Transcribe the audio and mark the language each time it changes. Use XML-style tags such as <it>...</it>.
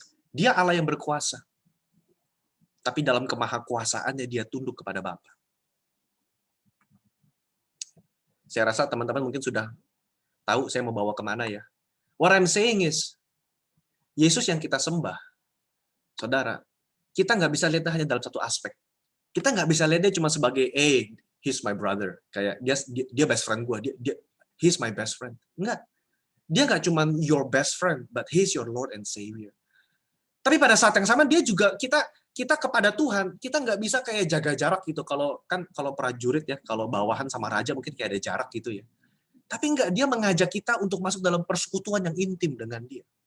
<id>Dia Allah yang berkuasa. Tapi dalam kemahakuasaannya dia tunduk kepada Bapa. Saya rasa teman-teman mungkin sudah tahu saya mau bawa kemana ya.</id> <en>What I'm saying is,</en> <id>Yesus yang kita sembah, saudara, kita nggak bisa lihat hanya dalam satu aspek. Kita nggak bisa lihat dia cuma sebagai,</id> <en>he's my brother.</en> <id>Kayak dia best friend gue,</id> <en>he's my best friend.</en> <id>Enggak. Dia nggak cuma</id> <en>your best friend, but he's your Lord and Savior.</en> <id>Tapi pada saat yang sama dia juga kita kepada Tuhan, kita nggak bisa kayak jaga jarak gitu. Kalau prajurit ya, kalau bawahan sama raja mungkin kayak ada jarak gitu ya. Tapi enggak, dia mengajak kita untuk masuk dalam persekutuan yang intim dengan dia.</id>